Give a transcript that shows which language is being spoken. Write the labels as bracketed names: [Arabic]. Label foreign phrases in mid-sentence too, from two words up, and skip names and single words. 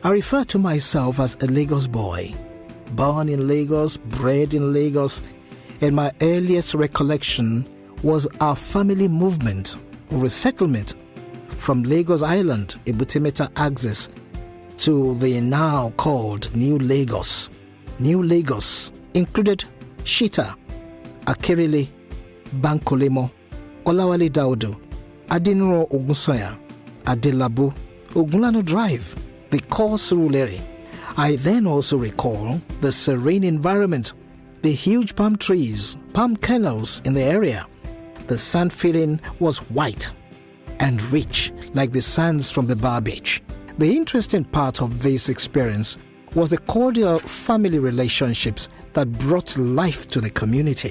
[English] I refer to myself as a Lagos boy, born in Lagos, bred in Lagos, and my earliest recollection was our family movement or resettlement from Lagos Island, Ebutimeta axis, to the now called New Lagos. New Lagos included Shita, Akerele, Bankolemo, Olawale Daudu, Adinuro Ogunsoya, Adelabu, Ogunlano Drive, the core Surulere. I then also recall the serene environment, the huge palm trees, palm kernels in the area. The sand feeling was white and rich like the sands from the Bar Beach. The interesting part of this experience was the cordial family relationships that brought life to the community.